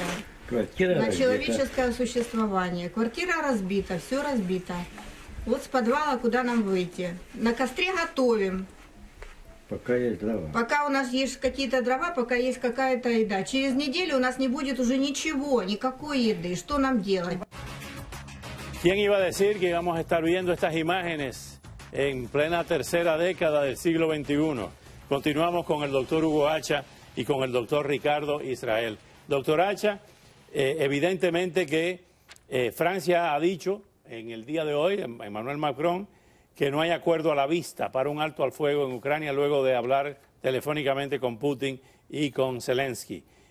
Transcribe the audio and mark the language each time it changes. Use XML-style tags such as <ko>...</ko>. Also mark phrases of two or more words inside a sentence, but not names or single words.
<ru>На человеческое существование. Квартира разбита, все разбито. Вот с подвала куда нам выйти. На костре готовим. Пока есть дрова. Пока у нас есть какие-то дрова, пока есть какая-то еда. Через неделю у нас не будет уже ничего, никакой еды. Что нам делать?</ru> <es>¿Quién iba a decir que íbamos a estar viendo estas imágenes en plena tercera década del siglo XXI? Continuamos con el doctor Hugo Hacha y con el doctor Ricardo Israel. Doctor Hacha, evidentemente que Francia ha dicho en el día de hoy, Emmanuel Macron, que no hay acuerdo a la vista para un alto al fuego en Ucrania luego de hablar telefónicamente con Putin y con Zelensky.</es>